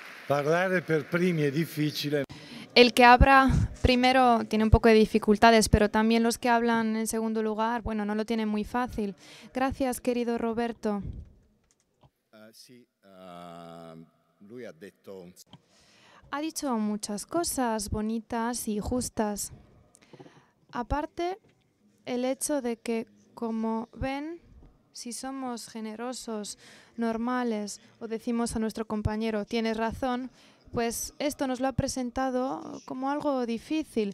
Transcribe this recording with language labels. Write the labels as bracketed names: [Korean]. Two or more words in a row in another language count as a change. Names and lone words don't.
[Italian] Parlare per primi è difficile. [Spanish] El que habla primero tiene un poco de dificultades, pero también los que hablan en segundo lugar, bueno, no lo tienen muy fácil. Gracias, querido Roberto. [Italian] Sì, lui ha detto. [Spanish] Ha dicho muchas cosas bonitas y justas. Aparte, el hecho de que, como ven, si somos generosos, normales, o decimos a nuestro compañero, tienes razón, pues esto nos lo ha presentado como algo difícil.